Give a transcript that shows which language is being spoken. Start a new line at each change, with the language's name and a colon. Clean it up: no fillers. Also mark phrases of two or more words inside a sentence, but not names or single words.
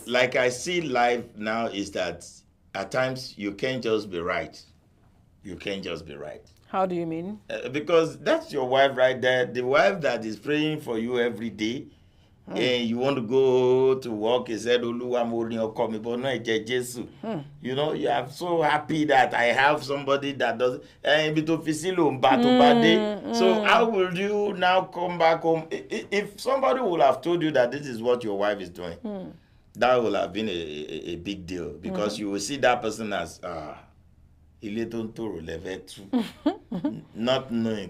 English: like I see life now is that at times you can't just be right. You can't just be right. How do you mean? Because that's your wife right there. The wife that is praying for you every day. And you want to go to work, he said,
Yoruba: Oluwa mo rin ọkọ mi,
English: but no
Yoruba: ẹ̀jẹ̀ Jésù.
English: You are so happy that I have somebody that does. So how will you now come back home? If somebody would have told you that this is what your wife is doing, that would have been a big deal, because you will see that person as not knowing